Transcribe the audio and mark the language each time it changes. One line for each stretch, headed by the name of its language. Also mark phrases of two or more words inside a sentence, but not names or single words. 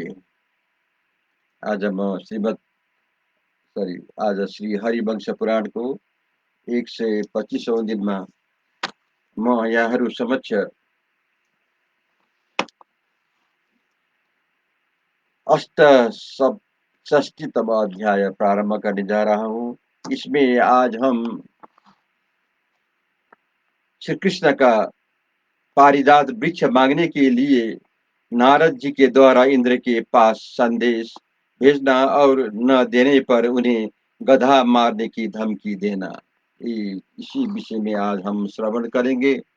Nepali: आज आज श्री हरिवंश पुराण को 125औं दिनमा म यहाँहरू समक्ष अष्टषष्ठीतम अध्याय
Hindi: प्रारंभ करने जा रहा हूँ। इसमें आज हम श्री कृष्ण का पारिजात वृक्ष मांगने के लिए नारद जी के द्वारा इंद्र के पास संदेश भेजना और न देने पर उन्हें गधा मारने की धमकी देना, इसी विषय में आज हम श्रवण करेंगे।